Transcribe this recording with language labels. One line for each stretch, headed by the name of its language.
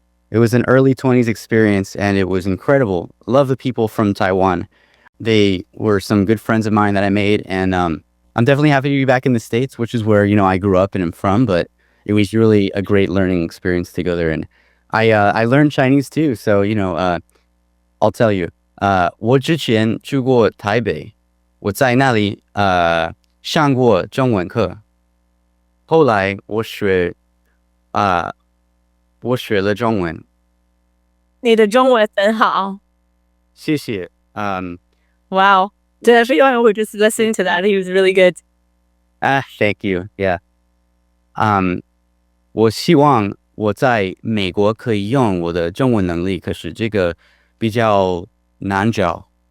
English: It was an early 20s experience and it was incredible. Love the people from Taiwan. They were some good friends of mine that I made, and I'm definitely happy to be back in the States, which is where, I grew up and am from, but it was really a great learning experience to go there. And I learned Chinese too, so, I'll tell you.
Chinese: 我之前去过台北，我在那里上过中文课，后来我学了中文。你的中文很好。谢谢。
English: Wow. To everyone who was just listening to that, he was really good. Thank you. Yeah.
Chinese: 我希望我在美国可以用我的中文能力，可是这个比较难找。